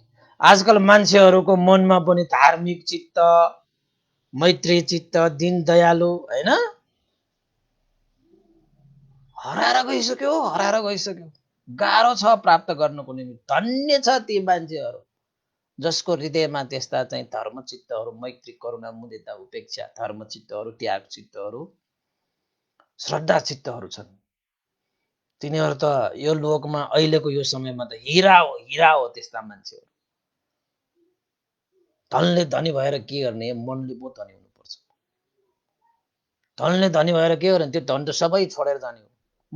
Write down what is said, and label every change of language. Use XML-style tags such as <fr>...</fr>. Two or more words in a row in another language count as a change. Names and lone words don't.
<ne>आजकल मान्छेहरूको मनमा पनि धार्मिक चित्त, मैत्री चित्त, दिन दयालु हैन हराएर गइसक्यो। गाह्रो छ प्राप्त गर्नको निम्ति। धन्य छ ती मान्छेहरू जसको हृदयमा त्यस्ता चाहिँ धर्मचित्तहरू, मैत्री, करुणा, मुदिता, उपेक्षा, धर्मचित्तहरू, त्याग चित्तहरू, श्रद्धा चित्तहरू छन्। तिनीहरू त यो लोकमा अहिलेको यो समयमा त हिरा हो त्यस्ता मान्छेहरू। धनले धनी भएर के गर्ने, मनले पो धनी हुनुपर्छ। धनले धनी भएर के गर्ने, त्यो धन त सबै छोडेर जाने हो।</ne>